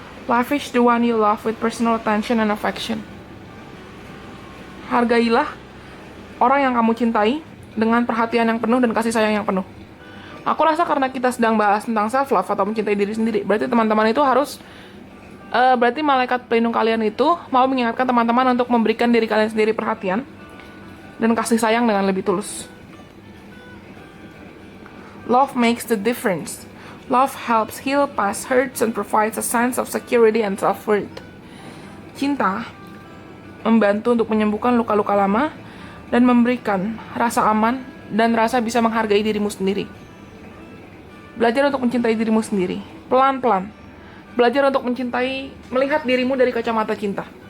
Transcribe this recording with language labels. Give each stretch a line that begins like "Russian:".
English: Lavish the one you love with personal attention and affection.
Indonesian: Hargailah orang yang kamu cintai dengan perhatian yang penuh dan kasih sayang yang penuh. Aku rasa karena kita sedang bahas tentang self-love atau mencintai diri sendiri, berarti teman-teman itu harus berarti malaikat pelindung kalian itu mau mengingatkan teman-teman untuk memberikan diri kalian sendiri perhatian dan kasih sayang dengan lebih tulus.
English: Love makes the difference. Love helps heal past hurts and provides a sense of security and self-worth.
Indonesian: Cinta membantu untuk menyembuhkan luka-luka lama dan memberikan rasa aman dan rasa bisa menghargai dirimu sendiri. Belajar untuk mencintai dirimu sendiri, pelan-pelan. Belajar untuk mencintai, melihat dirimu dari kacamata cinta.